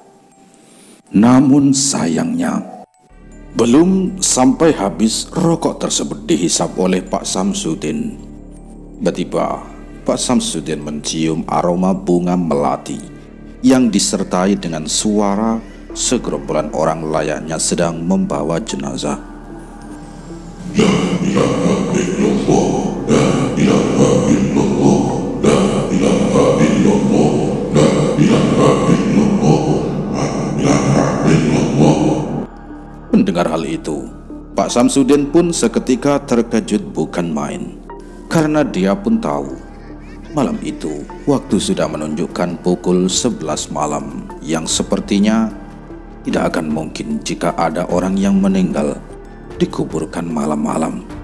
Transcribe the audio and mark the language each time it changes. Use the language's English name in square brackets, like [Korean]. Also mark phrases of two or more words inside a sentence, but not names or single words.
[Indonesian] Namun sayangnya, belum sampai habis rokok tersebut dihisap oleh Pak Samsudin, tiba-tiba Pak Samsudin mencium aroma bunga melati yang disertai dengan suara segerombolan orang layaknya sedang membawa jenazah. [Arabic] لا إله إلا الله، لا إله إلا الله، لا إله إلا الله، لا إله إلا الله، لا إله إلا الله. [Indonesian] Mendengar hal itu, Pak Samsudin pun seketika terkejut bukan main, karena dia pun tahu malam itu waktu sudah menunjukkan pukul 11 malam, yang sepertinya tidak akan mungkin jika ada orang yang meninggal dikuburkan malam-malam.